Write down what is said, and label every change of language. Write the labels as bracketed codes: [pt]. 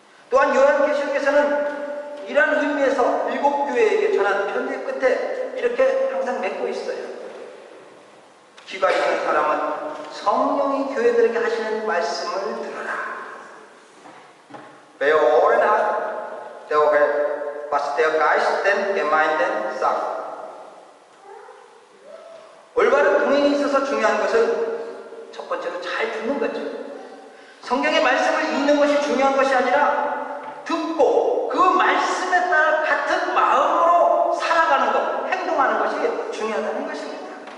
[ko] 또한 요한계시록에서는 이러한 의미에서 7교회에게 전한 편지 끝에 이렇게 항상 맺고 있어요. 귀가 있는 사람은 성령이 교회들에게 하시는 말씀을 들어라. [de] Wer Ohren hat, der hört, was der Geist den Gemeinden sagt. [ko] 올바른 동행이 있어서 중요한 것은 첫 번째로 잘 듣는 거죠. 성경의 말씀을 읽는 것이 중요한 것이 아니라 듣고 그 말씀에 따라 같은 마음으로 살아가는 것, 행동하는 것이 중요하다는 것입니다.